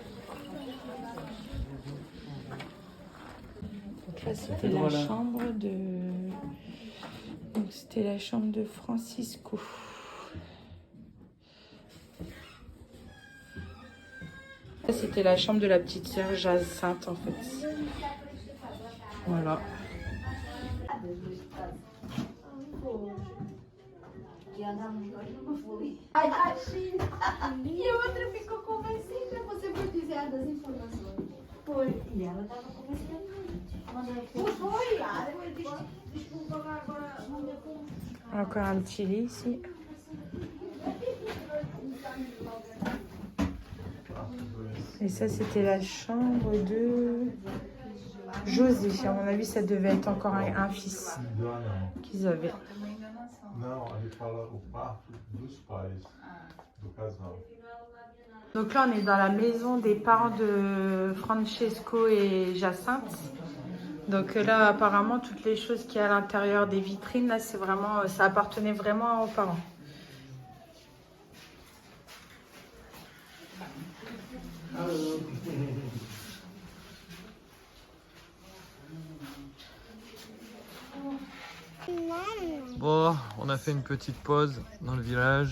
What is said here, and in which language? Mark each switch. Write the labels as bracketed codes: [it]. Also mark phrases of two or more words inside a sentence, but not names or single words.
[fr] Donc là, c'était la chambre de... Donc c'était la chambre de Francisco. C'était la chambre de la petite sœur Jacinthe en fait. Voilà. [pt] E a outra ficou convencida, você foi dizer das informações. Foi. E ela estava convencida. Foi, ela disse, desculpa, agora não deu como. [fr] Encore un petit lit ici. Et ça, c'était la chambre de José. À mon avis, ça devait être encore un fils qu'ils avaient. [pt] Não, a gente fala o quarto dos pais do casal. [fr] Donc là, on est dans la maison des parents de Francesco et Jacinthe. Donc là, apparemment, toutes les choses qu'il y a à l'intérieur des vitrines, là, c'est vraiment, ça appartenait vraiment aux parents. Bon, on a fait une petite pause dans le village.